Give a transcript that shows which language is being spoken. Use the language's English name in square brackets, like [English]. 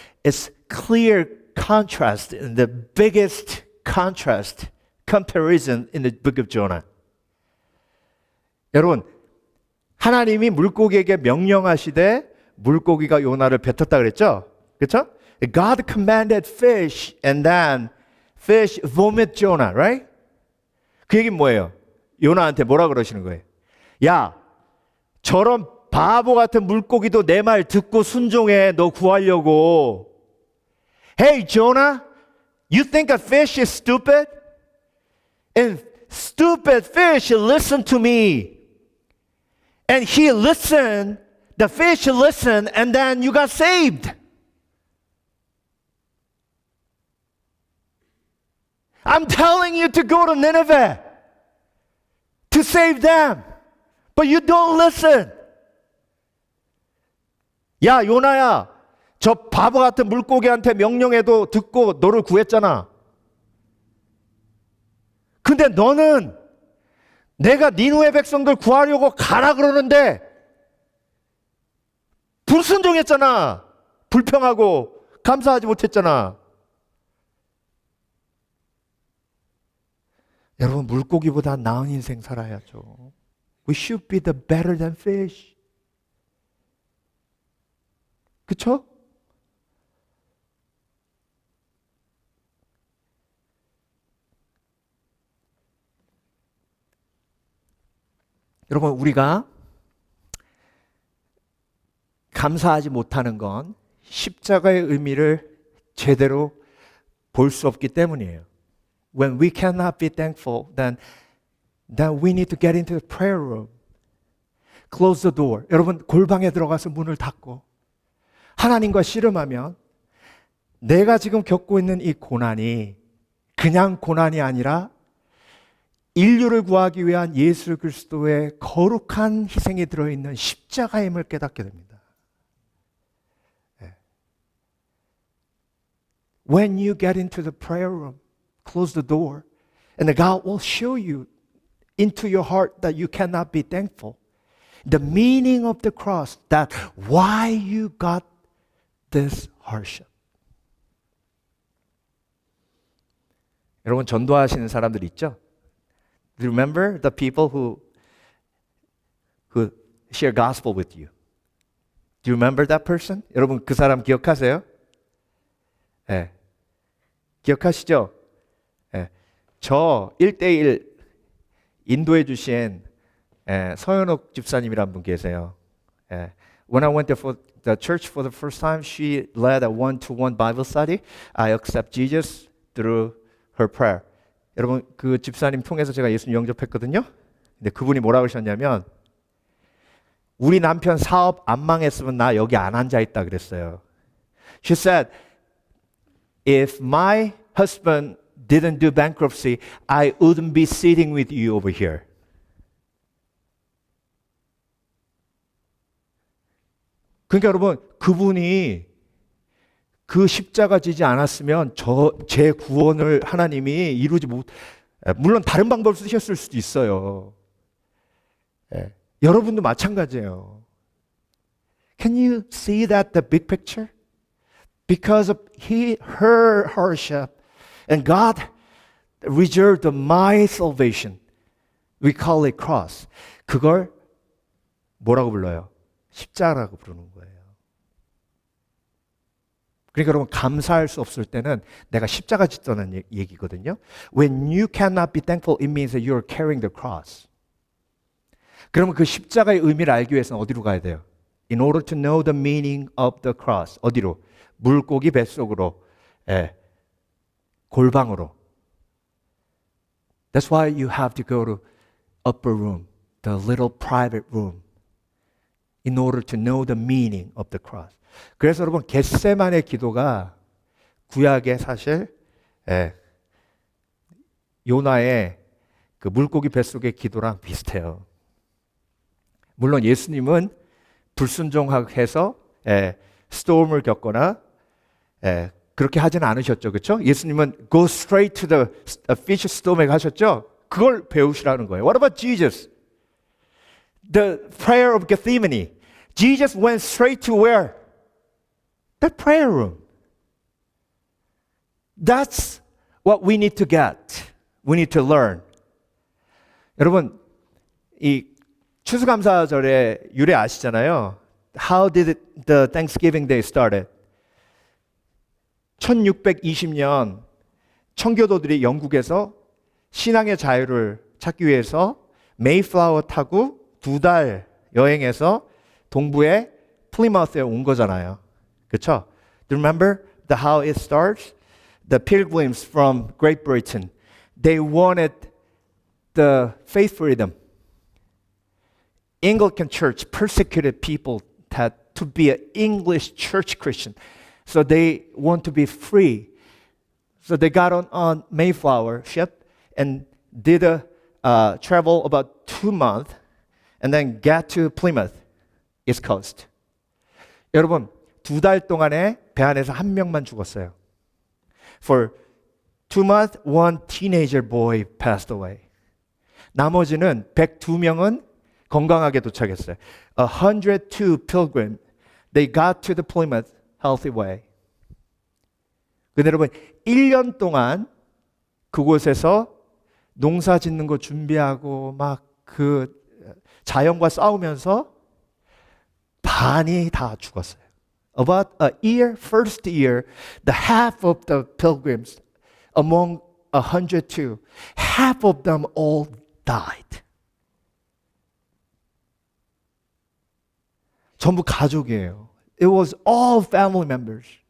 [English] It's clear contrast, and the biggest contrast, comparison in the book of Jonah. [Korean] 여러분, 하나님이 물고기에게 명령하시되 물고기가 요나를 뱉었다 그랬죠? 그렇죠? [English] God commanded fish and then fish vomit Jonah, right? [Korean] 그 얘기는 뭐예요? 요나한테 뭐라 그러시는 거예요? 야, 저런 바보 같은 물고기도 내 말 듣고 순종해. 너 구하려고. [English] Hey, Jonah, you think a fish is stupid? And stupid fish listen to me. And he listened, the fish listened, and then you got saved. I'm telling you to go to Nineveh to save them, but you don't listen. [Korean] 야, 요나야, 저 바보 같은 물고기한테 명령해도 듣고 너를 구했잖아. 근데 너는 내가 니누의 백성들 구하려고 가라 그러는데 불순종했잖아. 불평하고 감사하지 못했잖아. 여러분, 물고기보다 나은 인생 살아야죠. [English] We should be the better than fish. [Korean] 그쵸? 여러분, 우리가 감사하지 못하는 건 십자가의 의미를 제대로 볼 수 없기 때문이에요. [English] When we cannot be thankful, then we need to get into the prayer room. Close the door. [Korean] 여러분, 골방에 들어가서 문을 닫고 하나님과 씨름하면 내가 지금 겪고 있는 이 고난이 그냥 고난이 아니라 인류를 구하기 위한 예수 그리스도의 거룩한 희생이 들어있는 십자가임을 깨닫게 됩니다. [English] When you get into the prayer room, close the door, and God will show you into your heart that you cannot be thankful. The meaning of the cross, that why you got this hardship. [Korean] 여러분, 전도하시는 사람들 있죠? [English] Do you remember the people who share gospel with you? Do you remember that person? [Korean] 여러분, 그 사람 기억하세요? 네. 기억하시죠? 네. 저 1대1 인도해 주신 서현옥 집사님이란 분 계세요. [English] When I went there for the church for the first time, she led a one-to-one Bible study. I accept Jesus through her prayer. [Korean] 여러분, 그 집사님 통해서 제가 예수님 영접했거든요. 근데 그분이 뭐라 그러셨냐면, 우리 남편 사업 안 망했으면 나 여기 안 앉아 있다 그랬어요. [English] She said, if my husband didn't do bankruptcy, I wouldn't be sitting with you over here. [Korean] 그러니까 여러분, 그분이 그 십자가 지지 않았으면 제 구원을 하나님이 이루지 못, 물론 다른 방법을 쓰셨을 수도 있어요. 예. 여러분도 마찬가지예요. [English] Can you see that the big picture? Because of her hardship, and God reserved my salvation. We call it cross. [Korean] 그걸 뭐라고 불러요? 십자가라고 부르는 거예요. 그러니까 여러분 감사할 수 없을 때는 내가 십자가 짓다는 얘기거든요. [English] When you cannot be thankful, it means that you are carrying the cross. [Korean] 그러면 그 십자가의 의미를 알기 위해서는 어디로 가야 돼요? [English] In order to know the meaning of the cross. [Korean] 어디로? 물고기 뱃속으로. 예. 골방으로. [English] That's why you have to go to upper room, the little private room, in order to know the meaning of the cross. [Korean] 그래서 여러분 겟세만의 기도가 구약의 사실 요나의 그 물고기 뱃속의 기도랑 비슷해요. 물론 예수님은 불순종해서 스톰을 겪거나 그렇게 하지는 않으셨죠, 그렇죠? 예수님은 [English] go straight to the fish storm에 [Korean] 가셨죠. 그걸 배우시라는 거예요. [English] What about Jesus? The prayer of Gethsemane. Jesus went straight to where? The prayer room. That's what we need to get. We need to learn. [Korean] 여러분, 이 추수감사절의 유래 아시잖아요. [English] How did the Thanksgiving Day started? [Korean] 1620년 청교도들이 영국에서 신앙의 자유를 찾기 위해서 메이플라워 타고 2달 여행해서 동부의 플리마우스에 온 거잖아요. 그렇죠? [English] Do you remember how it starts? The pilgrims from Great Britain, they wanted the faith freedom. Anglican Church persecuted people to be an English church Christian. So they want to be free. So they got on Mayflower ship and did a travel about 2 months and then got to Plymouth, East Coast. [Korean] 여러분, 2달 동안에 배 안에서 1명만 죽었어요. [English] For 2 months, 1 teenager boy passed away. [Korean] 나머지는 102명은 건강하게 도착했어요. [English] 102 pilgrims, they got to the Plymouth healthy way. [Korean] 근데 여러분, 1년 동안 그곳에서 농사 짓는 거 준비하고 막 그 자연과 싸우면서 반이 다 죽었어요. [English] About a year, first year, the half of the pilgrims among 102, half of them all died. [Korean] 전부 가족이에요. [English] It was all family members.